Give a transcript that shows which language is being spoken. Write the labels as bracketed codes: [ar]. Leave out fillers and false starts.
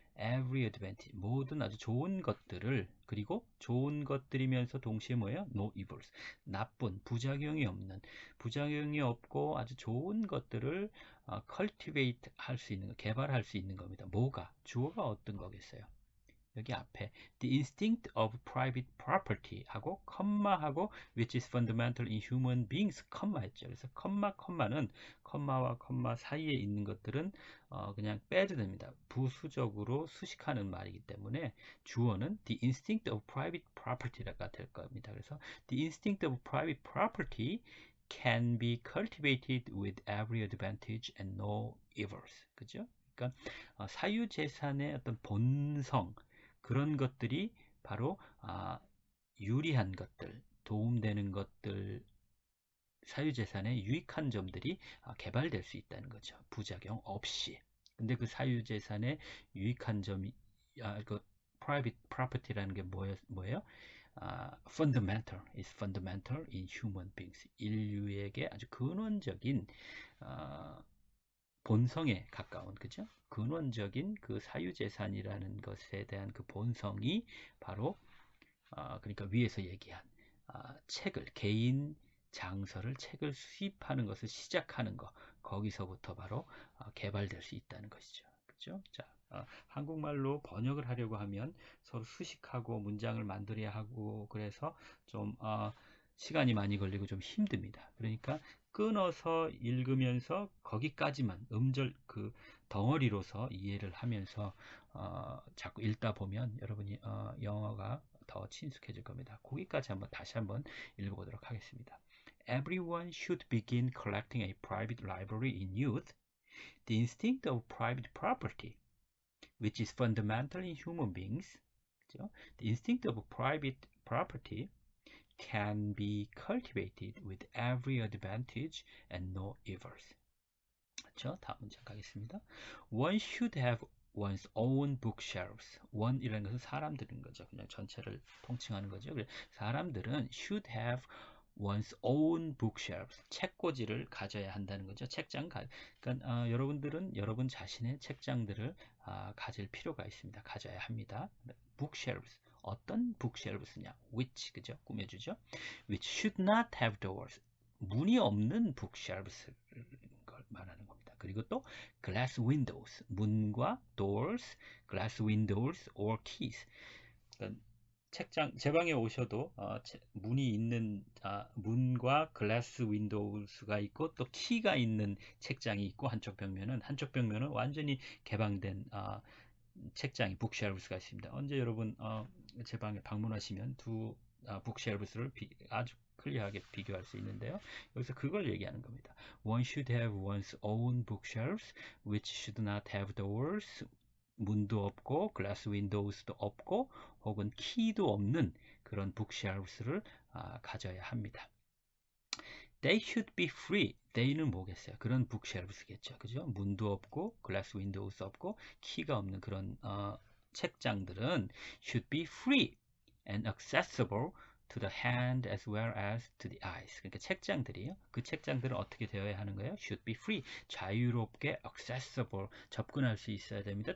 [en] every advantage, [ko] 모든 아주 좋은 것들을, 그리고 좋은 것들이면서 동시에 뭐예요? [en] no evils, [ko] 나쁜, 부작용이 없고 아주 좋은 것들을 cultivate 할 수 있는, 개발할 수 있는 겁니다. 뭐가? 주어가 어떤 거겠어요? 여기 앞에 [en] the instinct of private property [ko] 하고 컴마하고 [en] which is fundamental in human beings [ko] 컴마 했죠. 그래서 컴마는 컴마와 컴마 사이에 있는 것들은 그냥 빼도 됩니다. 부수적으로 수식하는 말이기 때문에 주어는 [en] the instinct of private property [ko] 가 될 겁니다. [en] 그래서 the instinct of private property can be cultivated with every advantage and no evils. [ko] 그죠? 그러니까 사유재산의 어떤 본성, 그런 것들이 바로 유리한 것들, 도움되는 것들, 사유재산의 유익한 점들이 개발될 수 있다는 거죠. 부작용 없이. 근데 그 사유재산의 유익한 점이 그 [en] private property [ko] 라는 게 뭐예요? [en] fundamental is fundamental in human beings. [ko] 인류에게 아주 근원적인 본성에 가까운, 그죠? 근원적인 그 사유재산이라는 것에 대한 그 본성이 바로 그러니까 위에서 얘기한 개인 장서를, 책을 수입하는 것을 시작하는 것, 거기서부터 바로 개발될 수 있다는 것이죠. 그죠? 자, 한국말로 번역을 하려고 하면 서로 수식하고 문장을 만들어야 하고, 그래서 좀 시간이 많이 걸리고 좀 힘듭니다. 그러니까 끊어서 읽으면서 거기까지만 그 덩어리로서 이해를 하면서 자꾸 읽다 보면 여러분이 영어가 더 친숙해질 겁니다. 거기까지 다시 한번 읽어보도록 하겠습니다. [en] Everyone should begin collecting a private library in youth. The instinct of private property, which is fundamental in human beings, the instinct of private property can be cultivated with every advantage and no evils. [ko] 그렇죠? 다음 문장 가겠습니다. [en] One should have one's own bookshelves. [ko] one이라는 것은 사람들인 거죠. 그냥 전체를 통칭하는 거죠. 사람들은 [en] should have one's own bookshelves. [ko] 책꽂이를 가져야 한다는 거죠. 그러니까 여러분들은 여러분 자신의 책장들을 가질 필요가 있습니다. 가져야 합니다. bookshelves. 어떤 bookshelves냐? which, 그죠? 꾸며주죠. [en] which should not have doors. [ko] 문이 없는 bookshelves 걸 말하는 겁니다. 그리고 또 [en] glass windows, [ko] 문과 [en] doors, glass windows or keys. [ko] 그러니까 책장, 제 방에 오셔도 문이 있는 문과 글라스 윈도우스가 있고 또 키가 있는 책장이 있고, 한쪽 벽면은 완전히 개방된 책장이 북쉘브스가 있습니다. 언제 여러분 제 방에 방문하시면 두 북쉘브스를 아주 클리어하게 비교할 수 있는데요. 여기서 그걸 얘기하는 겁니다. [en] One should have one's own bookshelves, which should not have doors. [ko] 문도 없고 glass windows도 없고 혹은 키도 없는 그런 북쉘브스를 가져야 합니다. [en] They should be free. they는 [ko] 뭐겠어요? 그런 북쉘브스겠죠. 그죠? 문도 없고 [en] glass windows [ko] 없고 키가 없는 그런 책장들은 [en] should be free and accessible to the hand as well as to the eyes. [ko] 그러니까 책장들이요. 그 책장들은 어떻게 되어야 하는 거예요? [en] should be free. [ko] 자유롭게 accessible, 접근할 수 있어야 됩니다.